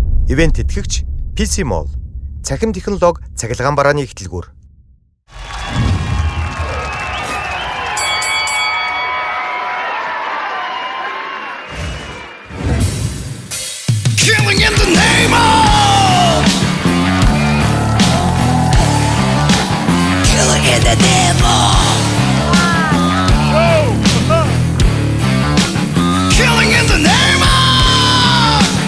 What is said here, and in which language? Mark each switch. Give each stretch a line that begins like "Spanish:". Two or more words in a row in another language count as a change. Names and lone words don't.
Mongolian: Ивент тэтгэгч PC Mall. Цахим технологи цахилгаан барааны эхлэлгүүр.
English: Killing in the name of Killing in the name of Killing in the name of